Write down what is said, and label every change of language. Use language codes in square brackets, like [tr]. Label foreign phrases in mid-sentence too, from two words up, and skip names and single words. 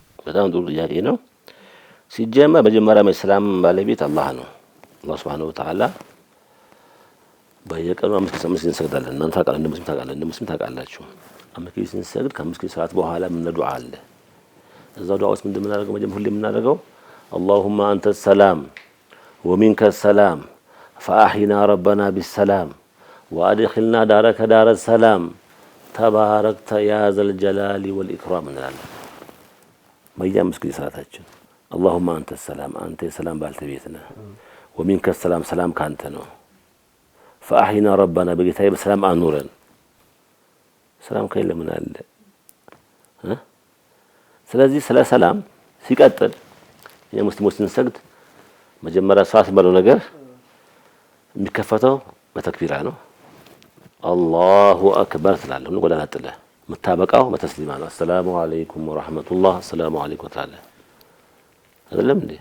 [am] በጣም ጥሩ ጥያቄ ነው። ሲጀመር መጀመሪያ የሰላም ባለቤት አላህ ነው። አላህ [ar] سبحانه وتعالى [am] በየቀኑ 5 እንሰግዳለን። እናንተ ታውቃላችሁ፣ እንደ ሙስሊም ታውቃላችሁ። 5 ስንሰግድ ከ5 ሰዓት በኋላ ምን ዱዓ አለ። እዛው ዱዓ ውስጥ ምንድን የምናደርገው መጀመሪያ ሁሌ የምናደርገው [ar] اللهم أنت السلام ومنك السلام فأحينا ربنا بالسلام وأدخلنا دارك دار السلام تباركت يا ذا الجلال والإكرام [am] እንላለን። በየአምስት መስጊድ ሰላታችን [ar] اللهم أنت السلام أنت السلام [am] ባልተቤት ነህ [ar] ومنك السلام [am] ሰላም ካንተ ነው [ar] فأحينا ربنا [am] በጌታዬ በሰላም አኑረን። ሰላም ከሌለ ምን አለ? ስለዚህ ስለ ሰላም ሲቀጥል የሙስሊሞች ስንሰግድ መጀመሪያ ሰዓት ባለው ነገር የሚከፈተው በተክቢራ ነው። [ar] الله أكبر [am] ትላለህ። ነው ጎዳና ጥለህ መታበቃው በተስሊማ ነው። [ar] السلام عليكم ورحمة الله السلام عليكم [am] ትላለህ አይደለም እንዴ?